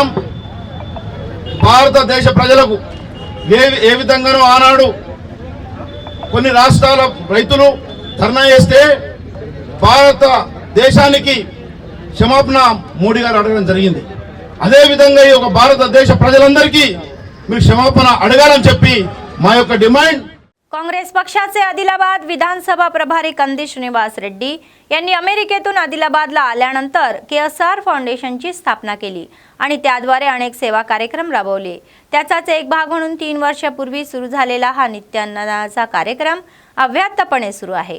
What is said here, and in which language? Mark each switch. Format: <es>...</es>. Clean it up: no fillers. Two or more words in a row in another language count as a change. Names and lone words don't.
<te>భారతదేశ ప్రజలకు ఏ విధంగానూ ఆనాడు కొన్ని రాష్ట్రాల రైతులు ధర్నా చేస్తే భారతదేశానికి క్షమాపణ మోడీ గారు అడగడం జరిగింది. అదేవిధంగా ఈ యొక్క భారతదేశ ప్రజలందరికీ మీరు క్షమాపణ अडगाలని చెప్పి మా యొక్క डिमांड.</te> <mr>काँग्रेस पक्षाचे आदिलाबाद विधानसभा प्रभारी कंदी श्रीनिवास रेड्डी यांनी अमेरिकेतून आदिलाबादला आल्यानंतर KSR फाउंडेशनची स्थापना केली आणि त्याद्वारे अनेक सेवा कार्यक्रम राबवले. त्याचाच एक भाग म्हणून 3 वर्षापूर्वी सुरू झालेला हा नित्यान्नाचा कार्यक्रम अव्याहतपणे सुरू आहे.</mr>